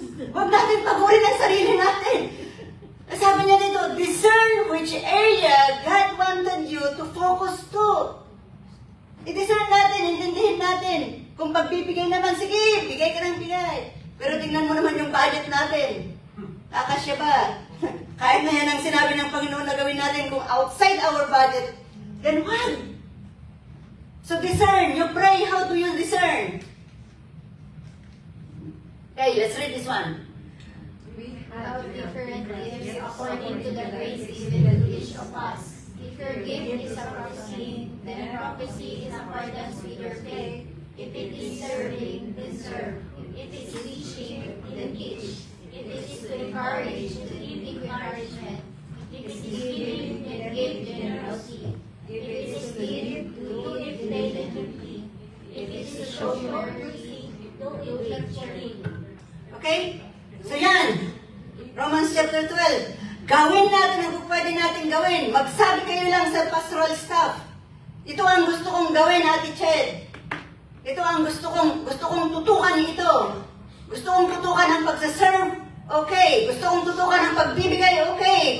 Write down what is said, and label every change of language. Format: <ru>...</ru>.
<tl>Huwag natin pagurin ang sarili natin.</tl> <en>Sabi niya dito, discern which area God wanted you to focus to.</en> <tl>I-discern natin, intindihin natin. Kung pagbibigay naman, sige, bigay ka ng bigay. Pero tingnan mo naman yung budget natin. Kakasya ba? Kahit na yan ang sinabi ng Panginoon na gawin natin kung outside our budget, then what? So discern.</tl> <en>You pray, how do you discern? Okay, let's read this one. We have different gifts according to the grace given to each of us. If your gift is a prophecy, then prophecy is accordance with your faith. If it is serving, then serve. If it is teaching, then teach. If it is to encourage, to give encouragement. If it is giving, then give generously. If it is give, do it diligently. If it is to show mercy, do it cheerfully. Okay? So yan. Romans chapter 12.</en> <tl>Gawin natin ang pwede natin gawin. Magsabi kayo lang sa pastoral staff. Ito ang gusto kong gawin, Ate Ched. Ito ang gusto kong tutukan ito. Gusto kong tutukan ang pagsaserve, okay. Gusto kong tutukan ang pagbibigay, okay.</tl>